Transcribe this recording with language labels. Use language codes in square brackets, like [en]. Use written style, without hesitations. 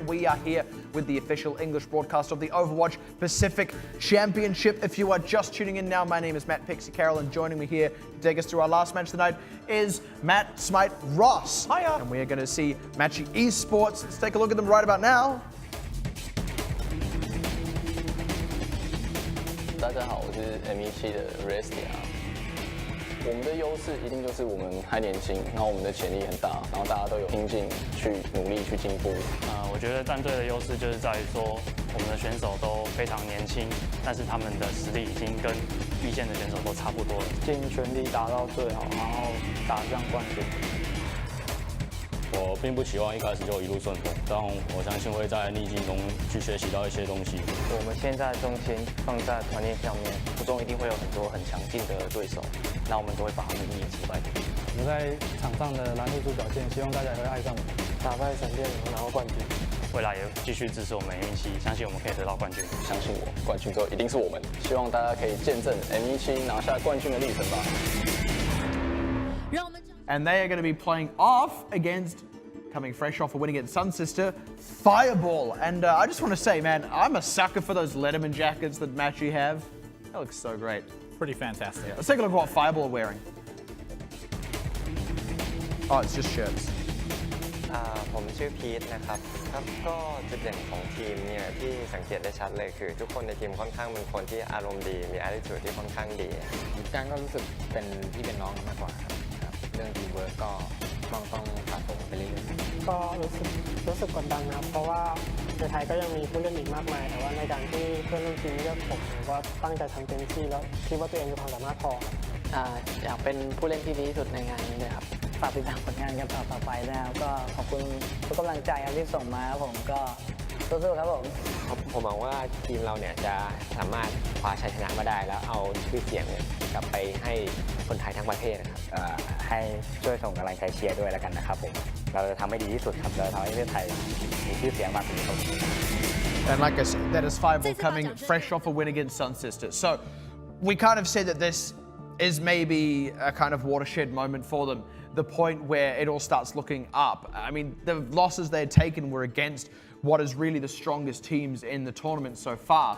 [en] We are here with the official English broadcast of the Overwatch Pacific Championship. If you are just tuning in now, my name is Matt Pixie Carroll, and joining me here to take us through our last match tonight is Matt Smite Ross. Hiya. And we are going to see Machi Esports. Let's take a look at them right about now. [zh] 大家好，我是 M17的 Restia。我们的优势一定就是我们还年轻，然后我们的潜力很大，然后大家都有拼劲去努力去进步。我觉得战队的优势就是在于说，我们的选手都非常年轻，但是他们的实力已经跟一线的选手都差不多了。尽全力打到最好，然后打向冠军。我并不期望一开始就一路顺风，但我相信会在逆境中去学习到一些东西。我们现在重心放在团练上面，途中一定会有很多很强劲的对手，那我们都会把他们一一击败。我们在场上的蓝露珠表现，希望大家也会爱上我们，打败闪电，然后拿到冠军。未来也继续支持我们 M17，相信我们可以得到冠军。相信我，冠军之后一定是我们。希望大家可以见证 M17拿下冠军的历程吧。 [en] And they are going to be playing off against, coming fresh off a win against Sun Sister, Fireball. And I just want to say, man, I'm a sucker for those Letterman jackets that Machi have. That looks so great. Pretty fantastic. Yeah, let's take a look at what Fireball are wearing. Oh, it's just shirts. [th] ผมชื่อพีทนะครับก็จุดเด่นของทีมเนี่ยที่สังเกตได้ชัดเลยคือทุกคนในทีมค่อนข้างเป็นคนที่อารมณ์ดีมี attitude ที่ค่อนข้างดีการก็รู้สึกเป็นพี่เป็นน้องมากกว่าครับเรื่องทีมเวิร์กก็ต้องสะสมไปเรื่อยๆก็รู้สึกกดดันนะครับเพราะว่าในไทยก็ยังมีผู้เล่นอีกมากมายแต่ว่าในการที่เพื่อนร่วมทีมเลือกผมก็ตั้งใจทำเต็มที่แล้วคิดว่าตัวเองมีความสามารถพอ อยากเป็นผู้เล่นที่ดีที่สุดในงานนี้เลยครับฝากติดตามผลงานกันต่อไปนะครับก็ขอบคุณทุกกำลังใจที่ส่งมาครับผมก็สู้ๆครับผมหวังว่าทีมเราเนี่ยจะสามารถคว้าชัยชนะมาได้แล้วเอาชื่อเสียงเนี่ยกลับไปให้คนไทยทั้งประเทศนะครับให้ช่วยส่งกำลังใจเชียร์ด้วยแล้วกันนะครับผมเราจะทำให้ดีที่สุดครับเราทำให้ประเทศไทยมีชื่อเสียงมากกว่านี้ครับ [en] And like I said, that is Fireball coming fresh off a win against Sun Sister. So we kind of said that this is maybe a kind of watershed moment for them. The point where it all starts looking up. I mean, the losses they had taken were against what is really the strongest teams in the tournament so far.